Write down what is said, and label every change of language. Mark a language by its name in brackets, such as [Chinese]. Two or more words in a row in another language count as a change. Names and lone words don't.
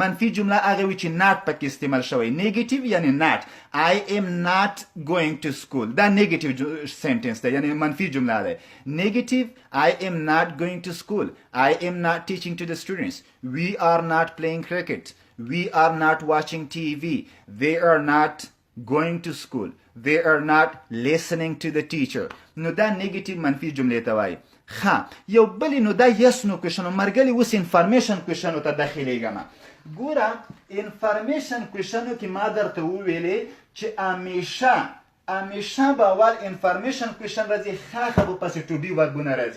[Pashto] منفي جمله هغه وي چې ناټ پکې استعمال شوی. نیگیټیو یعنی ناټ. [English] I am not going to school دا negative sentence [Pashto] دی، یعنی منفي جمله ده. [English] نیگیټیو I am not going to school. I am not teaching to the students. We are not playing cricket. We are not watching TV. They are not going to school. They are not listening to the teacher. [Pashto] نو دا نیگیټیو منفي جملې ته وایي. ښه یو بلې نو دا [English] yes no question [Pashto] مرګلي اوس [English] information questions [Pashto] ته داخلیږم. ګوره [English] information questions [Pashto] کې ما درته وویلې چې همیشه به اول [English] information question [Pashto] راځي ښه به پسې [English] to be verbs [Pashto] راځي.